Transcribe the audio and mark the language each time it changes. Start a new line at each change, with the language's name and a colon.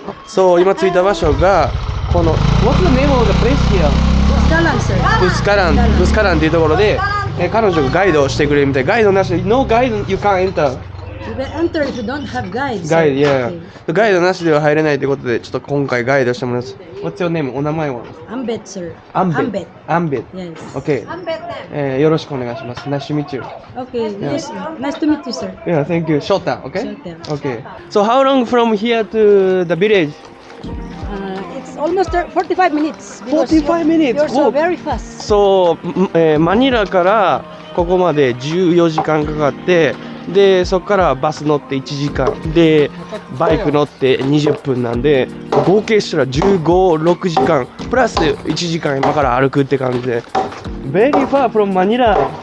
Japanese: そう、今着いた場所がこの
English: What's the name of the place here?
Japanese: ブスカランっていうところで、彼女がガイドをしてくれるみたい。ガイドなしで
English: No guide you can't enter。You can enter if you don't have guides. ガイド、yeah.
Japanese: ガイドなしでは入れないということで、ちょっと今回ガイドしてもらいます。
English: What's your name?
Japanese: お名前は
English: Ambet, sir. Ambet. Yes. OK.
Japanese: よろしくお願いします。
English: Nice to meet you. Okay, yes. Nice to meet you, sir. Yeah, thank you. Shota, OK? Shota. OK. So how long from here to the village? It's almost 45 minutes. 45 minutes? You're so very fast.
Japanese: そう、マニラからここまで14時間かかって、でそこからバス乗って1時間でバイク乗って20分なんで合計したら15、6時間プラス1時間今から歩くって感じで
English: Very far from Manila.